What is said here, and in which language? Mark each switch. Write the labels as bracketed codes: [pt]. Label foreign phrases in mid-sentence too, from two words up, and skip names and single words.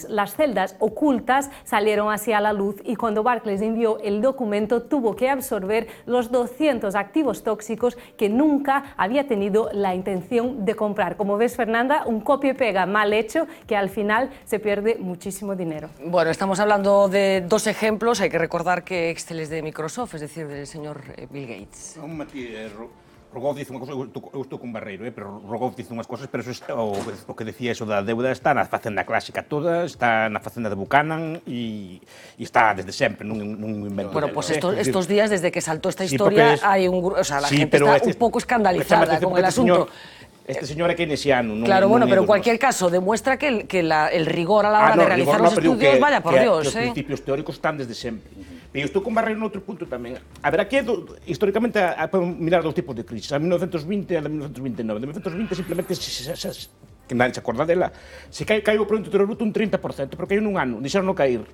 [es] Las celdas ocultas salieron hacia la luz y cuando Barclays envió el documento tuvo que absorber los 200 activos tóxicos que nunca había tenido la intención de comprar. Como ves, Fernanda, un copia y pega mal hecho que al final se pierde muchísimo dinero. Bueno, estamos hablando de dos ejemplos. Hay que recordar que Excel es de Microsoft, es decir, del señor Bill Gates. [gl] Rogov dice unha cosa, eu estou con Barreiro, pero Rogov dice unhas cosas, pero eso está, o que decía eso da deuda está na facenda clásica toda, está na facenda de Buchanan e está desde sempre, nun invento. [es] Bueno, pues estos días, desde que saltó esta historia, hay un, o sea, la gente está un poco escandalizada con el asunto. [gl] Este señor é keynesiano. [es] Claro, bueno, pero en cualquier caso demuestra que el rigor a la hora de realizar los estudios, vaya por Dios. [gl] Os principios teóricos están desde sempre. Pero eu estou con Barreiro noutro punto tamén. [es] A ver, aquí, históricamente, podemos mirar dos tipos de crisis. [gl] A 1920 e a 1929. De 1920 simplemente, [es] que nadie se acorda dela, [gl] se caiu o Produto Interior Bruto un 30%, pero caiu nun ano, deixaron non cair.